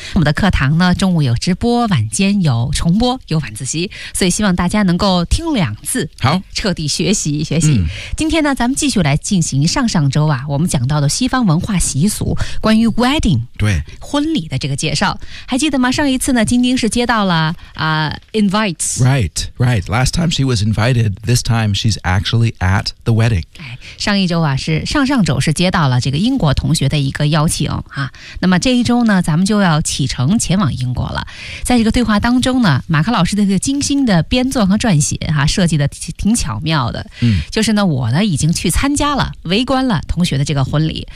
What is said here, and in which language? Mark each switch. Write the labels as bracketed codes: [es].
[zh] 我们的课堂呢中午有直播，晚间有重播，有晚自习，所以希望大家能够听两次，好彻底学习学习。今天呢咱们继续来进行上周啊我们讲到的西方文化习俗，关于 wedding 对婚礼的这个介绍，还记得吗？上一次呢晶晶是接到了invites. [en] Right, right. Last time she was invited, this time she's actually at the wedding. [zh] 上一周啊，是上上周是接到了这个英国同学的一个邀请啊。那么这一周呢，咱们就要启程前往英国了。在这个对话当中呢，马克老师的这个精心的编撰和撰写啊，设计的挺巧妙的。就是呢，我呢已经去参加了，围观了同学的这个婚礼。